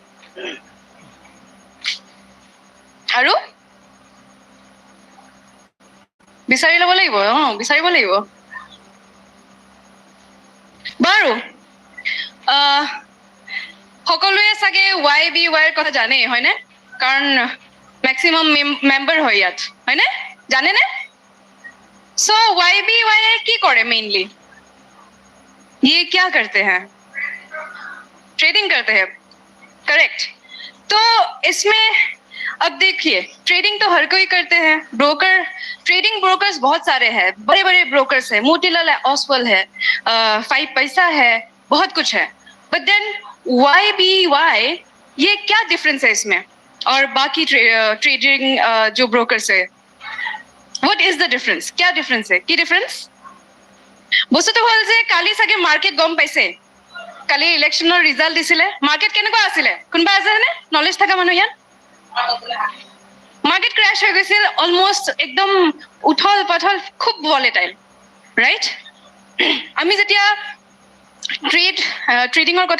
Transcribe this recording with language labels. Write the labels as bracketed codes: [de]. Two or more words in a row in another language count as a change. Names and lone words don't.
[as] আৰু বিচাৰি ল'ব লাগিব বিচাৰিব লাগিব বাৰু সকলোৱে চাগে YBY ৰ কথা জানেই হয়নে কাৰণ [en] maximum member [as] হয় ইয়াত হয়নে জানেনে सो YBY কি কৰে মেইনলি [hi] ये क्या करते हैं ट्रेडिंग करते हैं करेक्ट तो इसमें अब देखिए ट्रेडिंग तो हर कोई करते हैं [en] trading brokers [hi] बहुत सारे हैं बड़े बड़े ब्रोकर्स है मोतीलाल ओसवाल है 5 पैसा है बहुत कुछ है [en] but then [hi] YBY ये क्या डिफरेंस है इसमें और बाकी ट्रेडिंग जो ब्रोकर्स है [en] what is the difference [hi] क्या डिफरेंस है की डिफरेंस [as] বস্তুটো হ'ল যে কালি চাগে মাৰ্কেট গম পাইছে কালি ইলেকশ্যনৰ ৰিজাল্ট দিছিলে মাৰ্কেট কেনেকুৱা আছিলে কোনবা আছেনে নলেজ থকা মানুহ ইয়াত [en] market crash [as] হৈ গৈছিল অলমোষ্ট একদম উঠল পাথল খুব ভলেটাইল ৰাইট আমি যেতিয়া ট্ৰেডিঙৰ কথা